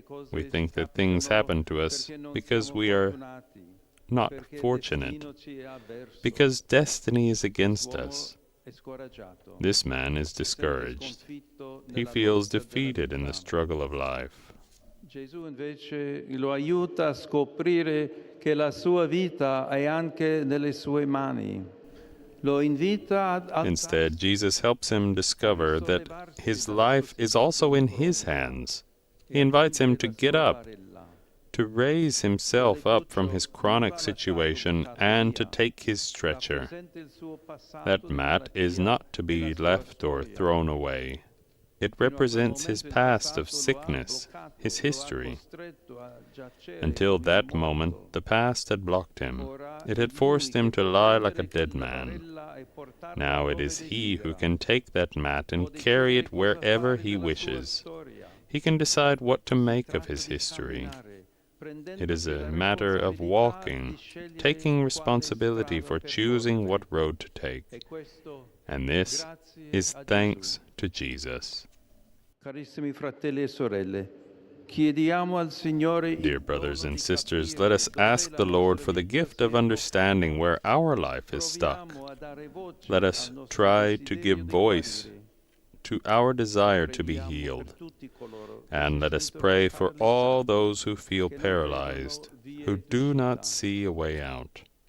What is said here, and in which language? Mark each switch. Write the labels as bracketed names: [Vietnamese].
[English] We think that things happen to us because we are not fortunate, because destiny is against us. This man is discouraged. He feels defeated in the struggle of life. [Italian] Gesù invece lo aiuta a scoprire che la sua vita è anche nelle sue mani. Lo invita a [English] Instead, Jesus helps him discover that his life is also in his hands. He invites him to get up, to raise himself up from his chronic situation and to take his stretcher. That mat is not to be left or thrown away. It represents his past of sickness, his history. Until that moment, the past had blocked him. It had forced him to lie like a dead man. Now it is he who can take that mat and carry it wherever he wishes. He can decide what to make of his history. It is a matter of walking, taking responsibility for choosing what road to take. And this is thanks to Jesus. [Italian] Carissimi fratelli e sorelle, chiediamo al Signore. [English] Dear brothers and sisters, let us ask the Lord for the gift of understanding where our life is stuck. Let us try to give voice to our desire to be healed. And let us pray for all those who feel paralyzed, who do not see a way out.